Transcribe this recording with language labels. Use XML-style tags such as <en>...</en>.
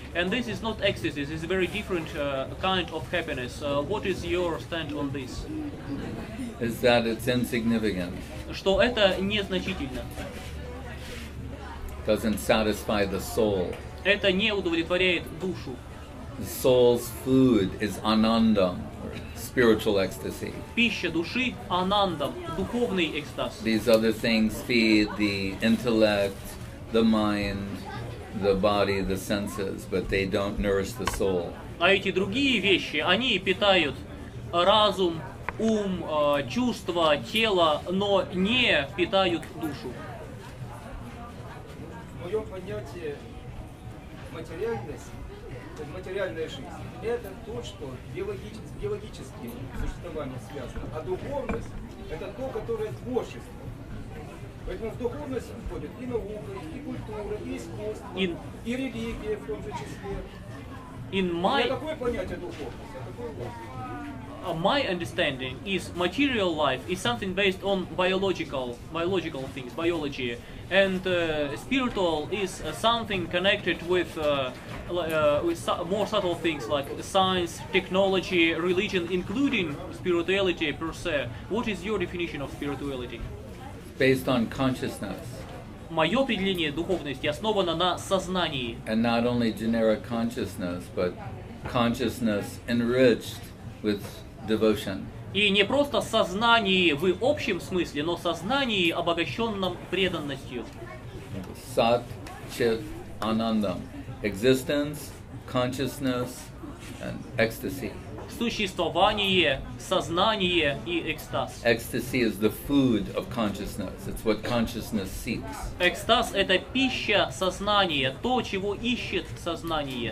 <en>And this is not ecstasy, this is a very different kind of happiness. What is your stand on this? Is that it's insignificant.</en> <ru>Что это незначительно.</ru> <en>Doesn't satisfy the soul.</en> <ru>Это не удовлетворяет душу.</ru> <en>The soul's food is anandam, or spiritual ecstasy.</en> <ru>Пища души — анандам, духовный экстаз.</ru> <en>These other things feed the intellect, the mind, the body, the senses, but they don't nourish the soul.</en> <ru>А эти другие вещи, они питают разум, ум, чувства, тело, но не питают душу. В моем понятии материальность, материальная жизнь, это то, что биологическим существованием связано, а духовность это то, которое творчество. Поэтому в духовность входит и наука, и культура, и искусство, и религия в том же числе. Какое понятие духовности? А какое у вас?</ru> <en>My understanding is material life is something based on biological things, biology, and spiritual is something connected with more subtle things like science, technology, religion, including spirituality per se. What is your definition of spirituality? Based on consciousness.</en> <ru>Мое определение духовности основано на сознании.</ru> <en>And not only generic consciousness, but consciousness enriched with devotion.</en> <ru>И не просто сознание в общем смысле, но сознание, обогащенном преданностью.</ru> <en>Sat, Chit, Anandam. Existence, consciousness, and ecstasy.</en> <ru>Существование, сознание и экстаз.</ru> <en>Ecstasy is the food of consciousness. It's what consciousness seeks.</en> <ru>Экстаз — это пища сознания, то, чего ищет сознание.</ru>